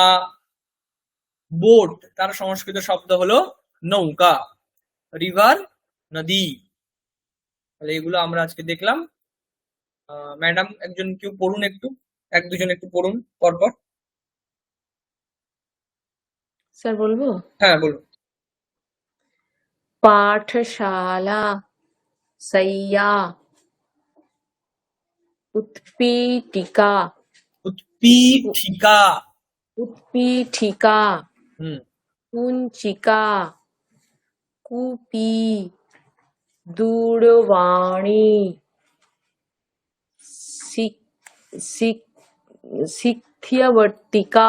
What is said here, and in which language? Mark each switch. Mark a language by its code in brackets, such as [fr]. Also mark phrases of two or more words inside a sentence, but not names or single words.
[bn] বোট, তার সংস্কৃত শব্দ হলো নৌকা। রিভার, নদী। তাহলে এগুলো আমরা আজকে দেখলাম। ম্যাডাম একজন কেউ পড়ুন, এক দুজন একটু পড়ুন পরপর। স্যার বলবো? হ্যাঁ বলুন। [sa] पाठशाला, सैया, उत्पीठिका, उत्पीठिका। उत्पीठिका, हम्म। कुंचिका, कूपी, दूरवाणी, सिक्थ्यवर्तिका,